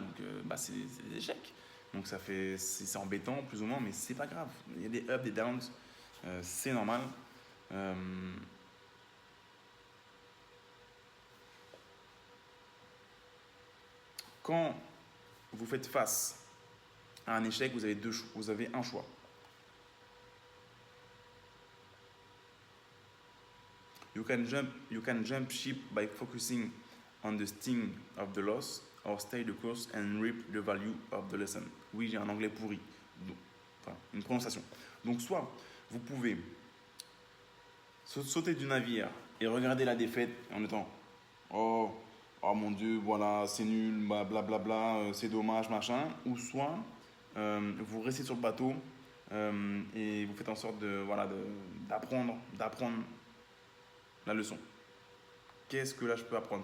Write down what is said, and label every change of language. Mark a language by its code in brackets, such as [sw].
[fr] Donc c'est des échecs. Donc c'est embêtant plus ou moins, mais c'est pas grave. Il y a des ups, des downs. C'est normal. quand vous faites face à un échec, vous avez un choix. [en] You can jump ship by focusing on the sting of the loss or stay the course and reap the value of the lesson. [fr] Oui, j'ai un anglais pourri. Donc, enfin, une prononciation. Donc, soit vous pouvez sauter du navire et regarder la défaite en étant oh mon Dieu, voilà, c'est nul, blablabla, c'est dommage, machin. Ou soit vous restez sur le bateau et vous faites en sorte d'apprendre la leçon. Qu'est-ce que là je peux apprendre?